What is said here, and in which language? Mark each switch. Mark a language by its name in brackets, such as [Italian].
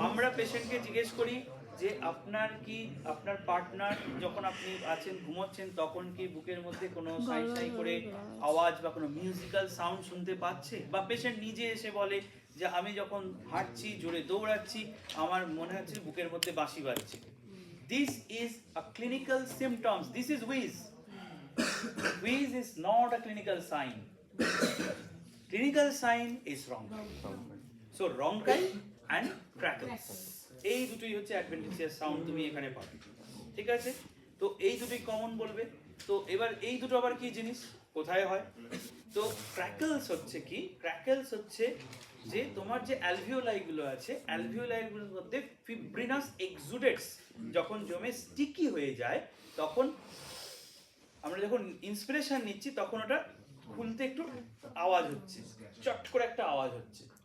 [Bangla] আমরা পেশেন্টকে জিজ্ঞেস করি যে আপনার পার্টনার যখন আপনি আছেন ঘুমোচ্ছেন তখন কি বুকের মধ্যে কোনো সাই সাই করে আওয়াজ বা কোনো মিউজিক্যাল সাউন্ড শুনতে পাচ্ছে? বা পেশেন্ট নিজে এসে বলে যে আমি যখন হাঁটছি, জোরে দৌড়াচ্ছি, আমার মনে হচ্ছে বুকের মধ্যে বাঁশি বাজছে। [English] This is a clinical symptoms, this is wheeze. Wheeze is not a clinical sign. Clinical sign is ronchi. So ronchi and crackles, [Bangla] এই দুটোই হচ্ছে অ্যাডভেন্টিশিয়াস সাউন্ড তুমি এখানে পাবে। ঠিক আছে, তো এই দুটোই কমন বলবে। তো এবার এই দুটো আবার কি জিনিস, কোথায় হয়? তো ক্র্যাকলস হচ্ছে কি? ক্র্যাকলস হচ্ছে যে তোমার যে অ্যালভিওলাই গুলো আছে, অ্যালভিওলাই গুলোর মধ্যে ফিব্রিনাস এক্সুডেটস যখন জমে স্টিকি হয়ে যায়, তখন আমরা যখন ইন্সপিরেশন নিচ্ছি তখন ওটা খুলতে একটু আওয়াজ হচ্ছে, চট করে একটা আওয়াজ হচ্ছে।